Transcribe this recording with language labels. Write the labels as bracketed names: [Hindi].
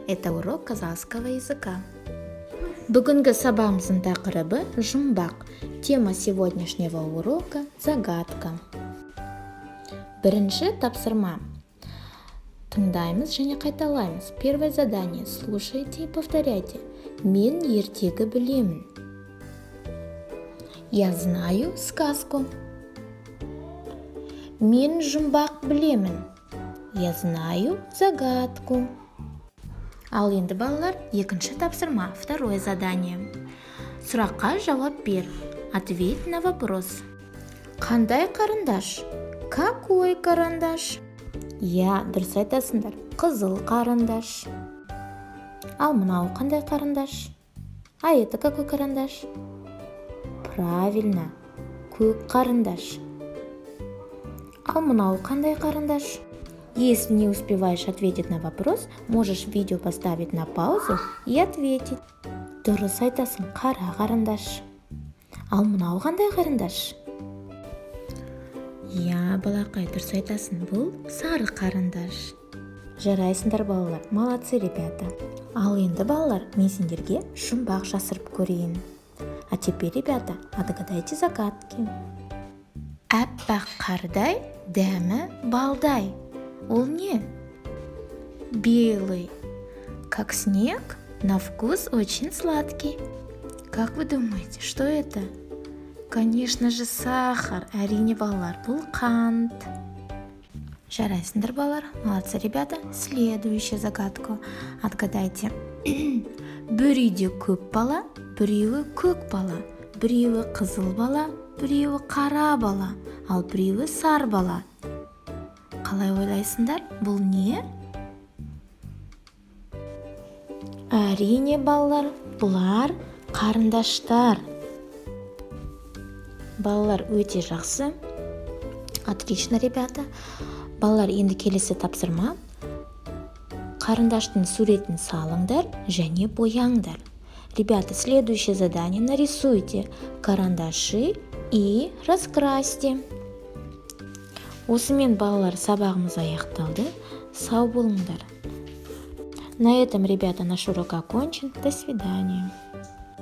[Russian] Это урок казахского языка. [Kazakh] Бүгінгі сабағымыздың тақырыбы жұмбақ. [Russian] Тема сегодняшнего урока – загадка. [Kazakh] Бірінші тапсырма. Тыңдаймыз және қайталаймыз. [Russian] Первое задание. Слушайте и повторяйте. [Kazakh] Мен ертегі білемін. [Russian] Я знаю сказку. [Kazakh] Мен жұмбақ білемін. [Russian] Я знаю загадку. [Kazakh] Ал енді балалар, екінші тапсырма, [Russian] второе задание. [Kazakh] Сұраққа жауап бер. [Russian] Ответь на вопрос. [Kazakh] Қандай қарындаш? [Russian] Какой карандаш? [Kazakh] Я, дұрыс айтасыңдар. Қызыл қарындаш. Ал мынау қандай қарындаш? [Russian] А это какой карандаш? Правильно, [Kazakh] көк қарындаш. Ал мынау қандай қарындаш? [Russian] Если не успеваешь ответить на вопрос, можешь видео поставить на паузу и ответить. [Kazakh] Дұрыс айтасың, қара қарындаш. Ал мынау қандай қарындаш? Я, балақай, дұрыс айтасың, бұл сары қарындаш. Жарайсыңдар балалар, [Russian] молодцы ребята. [Kazakh] Ал енді балалар, мен сендерге жұмбақ жасырып көрейін. [Russian] А теперь, ребята, отгадайте загадки. [Kazakh] Аппақ қардай, дәмі балдай. Ол не? [Russian] Белый, как снег, на вкус очень сладкий. Как вы думаете, что это? Конечно же, сахар. [Kazakh] Әрине балалар, бұл қант. Жарайсыңдар балалар, [Russian] молодцы ребята. Следующую загадку отгадайте. [Kazakh] Бір үйде көп бала, біреуі көк бала, біреуі қызыл бала, біреуі қара бала, ал біреуі сар бала. Қалай ойлайсыңдар, бұл не? Әрине балалар, бұлар қарындаштар. Балалар өте жақсы. [Russian] Отлично, ребята. [Kazakh] Балалар, енді келесі тапсырма. Қарындаштың суретін салыңдар және бояңдар. [Russian] Ребята, следующее задание. Нарисуйте карандаши и раскрасьте. [Kazakh] Осымен балалар, сабағымыз аяқталды. Сау болыңдар. [Russian] На этом, ребята, наш урок окончен. До свидания.